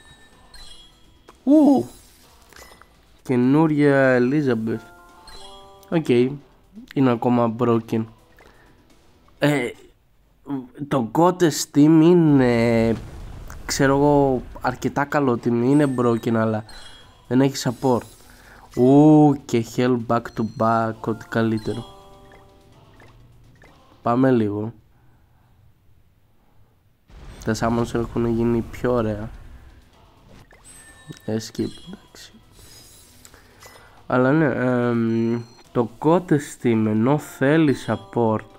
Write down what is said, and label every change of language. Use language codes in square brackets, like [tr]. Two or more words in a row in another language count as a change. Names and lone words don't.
[el] Καινούρια Elizabeth. Οκ. Είναι ακόμα broken. Το Goddess Team είναι, ξέρω εγώ, αρκετά καλό team. Είναι broken αλλά δεν έχει support. Και [en] hell back to back, [el] ό,τι καλύτερο. Πάμε λίγο. Τα summons έχουν γίνει πιο ωραία. Skip, εντάξει. Αλλά ναι, το Goddess Team ενώ θέλει support.